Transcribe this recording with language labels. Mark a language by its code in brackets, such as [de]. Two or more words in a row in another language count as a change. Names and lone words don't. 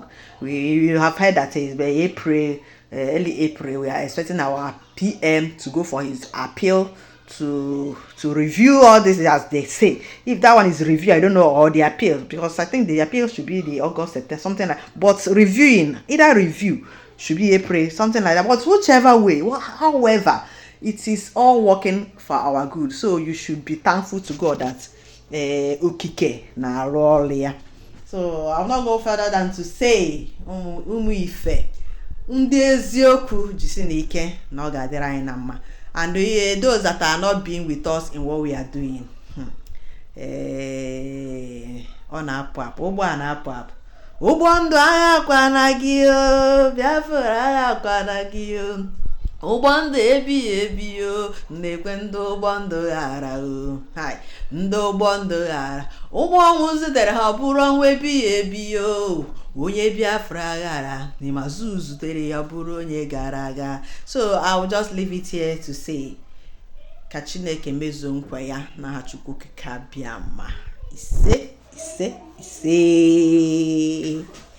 [en] We have heard that it's by April, early April, we are expecting our PM to go for his appeal to review all this, as they say. If that one is review, I don't know, or the appeal, because I think the appeal should be the August, September, something like. But reviewing, either review should be April, something like that. But whichever way, however, it is all working for our good. So you should be thankful to God that [ig] ukike na rolia. [en] So I'll not go further than to say [ig] umu ife ndị eziokwu jisi n'ike na ọ ga-adịrị anyị na mma. [en] And those that are not being with us in what we are doing, [ig] ọ na-apụ apụ, ụgbọ a na-apụ apụ. Ụgbọ ndụ agha akwana gị o, Biafra agha akwana gị o. Ụgbọ ndụ ebighị ebi o, na-ekwe ndị ụgbọ ndụ ghara o. Ndị ụgbọ ndụ ghara, ụgbọ ọnwụ zutere ha bụrụ ọnwụ ebighị ebi o. Onye Biafra ghara, n'imazụ zutere ya bụrụ onye gara aga. [en] So I will just leave it here to say, [ig] ka Chineke mezuo nkwa ya n'aha Chukwu ka bịa ma ise.